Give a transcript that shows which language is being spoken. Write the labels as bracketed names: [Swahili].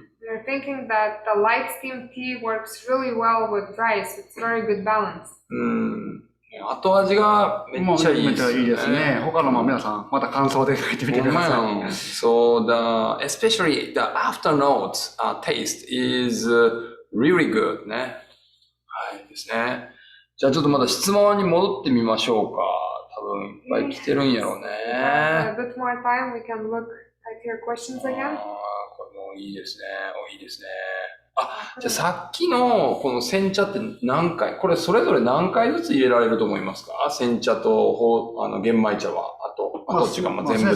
[English] We're thinking that the light steam tea works really well with rice. It's very good balance. [Japanese] 後味がめっちゃいいですね。めっちゃいいですね。他のも皆さんまた感想で書いてみてください。 [English] So especially the afternote taste is really good ね。 [Japanese] はいですね。じゃあちょっとまだ質問に戻ってみましょうか。多分いっぱい来てるんやろうね。 [English] A bit more time, we can look at your questions again. [Japanese] これもいいですね。いいですね。じゃあさっきのこの煎茶って何回、これそれぞれ何回ずつ入れられると思いますか？煎茶と玄米茶は、あと違う、全部で。